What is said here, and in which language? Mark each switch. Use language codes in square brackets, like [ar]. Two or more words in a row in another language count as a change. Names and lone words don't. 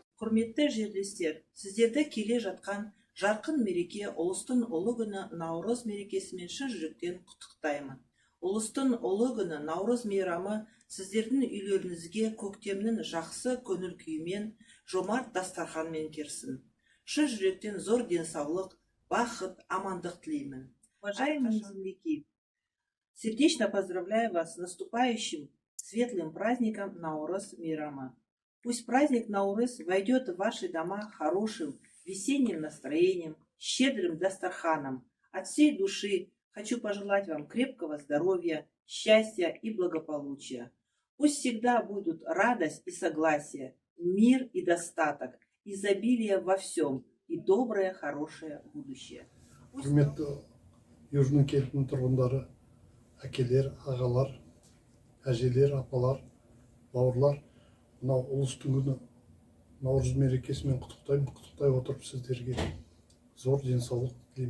[kk] Құрметті жерлестер, сіздерді келе жатқан жарқын мереке ұлыстың ұлы күні Наурыз мерекесімен шын жүректен құттықтаймын. Ұлыстың ұлы күні Наурыз мейрамы сіздердің үйлеріңізге көктемнің жақсы көңіл күйімен, жомарт дастарханмен керсін. Шын жүректен зор денсаулық, бақыт, амандық тілеймін. [ru] Уважаемые земляки, сердечно поздравляю вас с наступающим светлым праздником [kk] Наурыз мейрама. [ru] Пусть праздник Наурыз войдет в ваши дома хорошим весенним настроением, щедрым дастарханом. От всей души хочу пожелать вам крепкого здоровья, счастья и благополучия. Пусть всегда будут радость и согласие, мир и достаток, изобилие во всем и доброе, хорошее будущее. [kk] Құрметті Южный кентінің тұрғындары, әкелер, ағалар, әжелер, апалар, бауырлар, мынау ұлыстың күні Наурыз мерекесімен құттықтай отырып сіздерге зор денсаулық тілеймін.